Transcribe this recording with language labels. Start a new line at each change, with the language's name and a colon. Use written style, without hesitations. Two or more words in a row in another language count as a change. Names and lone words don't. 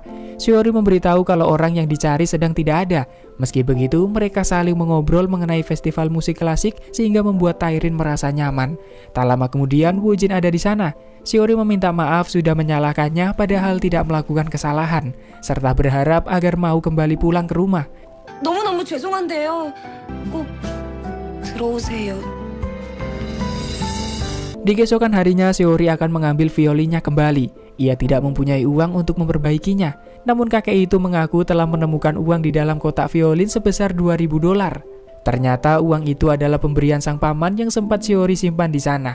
Indonesian: Seori memberitahu kalau orang yang dicari sedang tidak ada. Meski begitu, mereka saling mengobrol mengenai festival musik klasik sehingga membuat Tairin merasa nyaman. Tak lama kemudian, Wojin ada di sana. Seori meminta maaf sudah menyalahkannya padahal tidak melakukan kesalahan, serta berharap agar mau kembali pulang ke rumah.
Korean: 너무너무 죄송한데요. 꼭 들어오세요.
Indonesian: Di keesokan harinya, Seori akan mengambil violinnya kembali. Ia tidak mempunyai uang untuk memperbaikinya. Namun kakek itu mengaku telah menemukan uang di dalam kotak violin sebesar $2.000. Ternyata uang itu adalah pemberian sang paman yang sempat Seori simpan di sana.